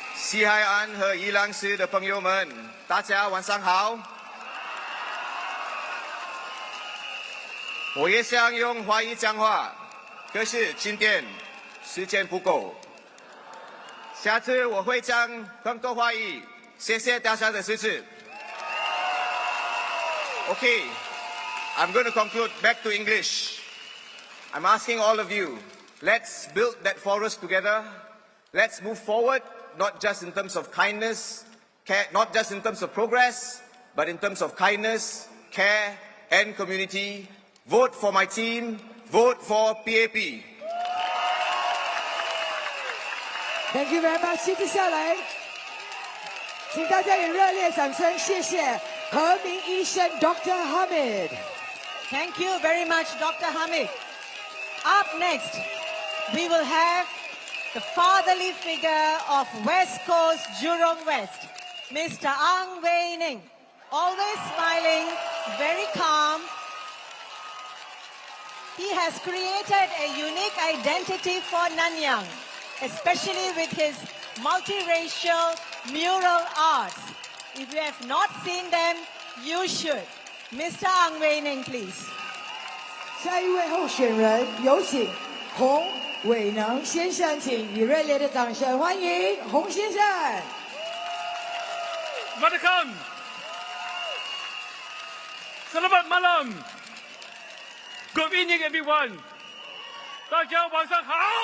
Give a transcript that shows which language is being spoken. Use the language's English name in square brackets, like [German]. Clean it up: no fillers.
[Chinese] 西海岸和宜兰市的朋友们，大家晚上好。我也想用华语讲话，可是今天时间不够。下次我会讲更多华语，谢谢大家的支持。 [English] Okay, I'm going to conclude back to English. I'm asking all of you, let's build that forest together. Let's move forward, not just in terms of kindness, care, not just in terms of progress, but in terms of kindness, care, and community. Vote for my team. Vote for PAP. Thank you very much. [Chinese] 接下来，请大家以热烈掌声，谢谢何明医生 Dr. Hamid. [English] Thank you very much, Dr. Hamid. Up next, we will have the fatherly figure of West Coast Jurong West, Mr. Wei Neng. Always smiling, very calm. He has created a unique identity for Nanyang, especially with his multiracial mural arts. If you have not seen them, you should. Mr. Wei Neng, please. [Chinese] 下一位候选人有请洪伟能先生，请以热烈的掌声欢迎洪先生。 [English] Welcome. [Malay] Selamat malam. [English] Good evening, everyone. [Chinese] 大家晚上好。